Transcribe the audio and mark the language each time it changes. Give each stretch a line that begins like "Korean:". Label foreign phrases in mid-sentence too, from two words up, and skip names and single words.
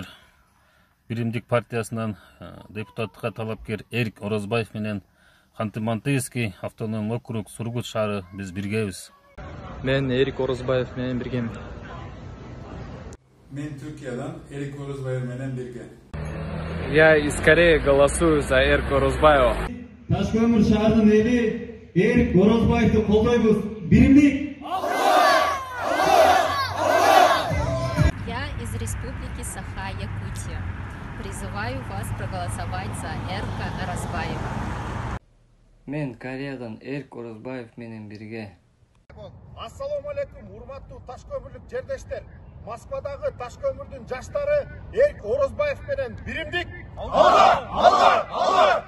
Kyrgyz: Биримдик партиясынан депутаттыкка талапкер Эрик Орозбаев менен Ханты-Мансийский автономный округ Сургут шаары биз биргебиз. Мен Эрик Орозбаев менен биргемин. Мен Türkiye'den Erik Orozbayev менен бирге.
Russian: Я из Кореи голосую за Эрика Орозбаева.
Kyrgyz: Ташкөмүр шаарынын эли Эрик Орозбаевди колдойбуз. Биримдик.
Russian: Я из Республики Саха-Якутия. Призываю вас проголосовать за Эрика Орозбаева.
Kyrgyz: Мен Кореядан Эрик Орозбаев менен бирге. Ассаламу алейкум, урматтуу Ташкөмүрлүк жердештер. Москвадагы Ташкөмүрдүн жаштары Эрик Орозбаев менен биримдик. Алла!